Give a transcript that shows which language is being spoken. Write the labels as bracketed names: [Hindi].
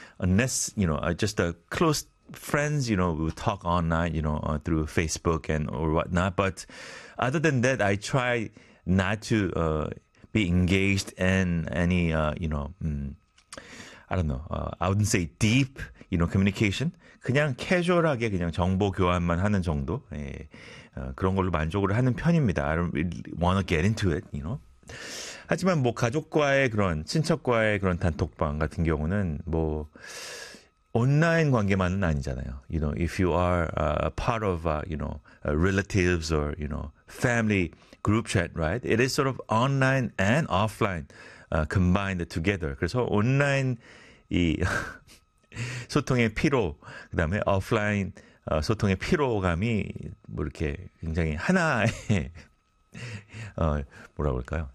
[English] Unless, you know, just a close friends, you know, we talk online, you know, through Facebook and or whatnot. But other than that, I try not to be engaged in any, you know, I don't know, I wouldn't say deep, you know, communication. [Korean] 그냥 캐주얼하게 그냥 정보 교환만 하는 정도. 예, 그런 걸로 만족을 하는 편입니다. [English] I don't really want to get into it, you know. [Korean] 하지만 뭐 가족과의 그런, 친척과의 그런 단톡방 같은 경우는 뭐 온라인 관계만은 아니잖아요. [English] You know, if you are part of, you know, relatives or, you know, family group chat, right? It is sort of online and offline combined together. [Korean] 그래서 온라인 이 소통의 피로, 그 다음에 offline 소통의 피로감이 뭐 이렇게 굉장히 하나의, 뭐라고 할까요?